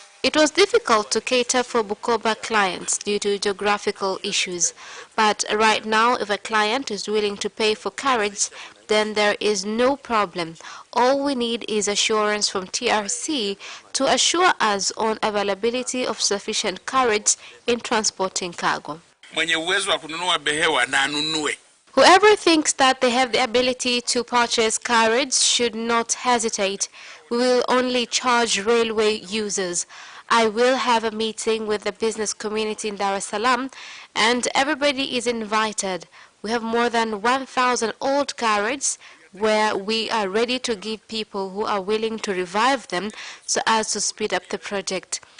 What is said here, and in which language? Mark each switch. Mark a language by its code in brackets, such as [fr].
[en] It was difficult to cater for Bukoba clients due to geographical issues, but right now if a client is willing to pay for carriage, then there is no problem. All we need is assurance from TRC to assure us on availability of sufficient carriage in transporting cargo. [sw] Mwenye uwezo wa kununua behewa na anunue. [en] Whoever thinks that they have the ability to purchase carriages should not hesitate. We will only charge railway users. I will have a meeting with the business community in Dar es Salaam, and everybody is invited. We have more than 1,000 old carriages where we are ready to give people who are willing to revive them so as to speed up the project.